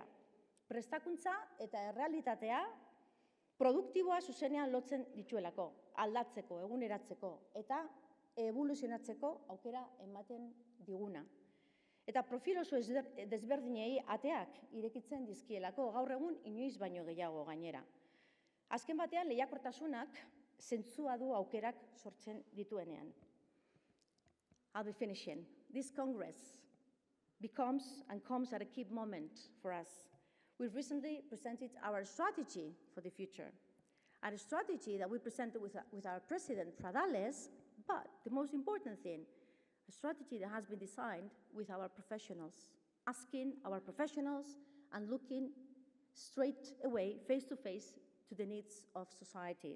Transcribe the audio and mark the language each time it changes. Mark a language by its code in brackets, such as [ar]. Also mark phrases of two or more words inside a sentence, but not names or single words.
[eu] Prestakuntza eta errealitatea produktiboa zuzenean lotzen dituelako, aldatzeko, eguneratzeko eta evoluzionatzeko aukera ematen diguna. Eta profil oso desberdinei ateak irekitzen dizkielako, gaur egun inoiz baino gehiago gainera. Azken batean lehiakortasunak zentzua du aukerak sortzen dituenean. [en] I'll be finishing. This Congress becomes and comes at a key moment for us. We've recently presented our strategy for the future, and a strategy that we presented with our president, Pradales, but the most important thing, a strategy that has been designed with our professionals, asking our professionals and looking straight away, face to face, to the needs of society.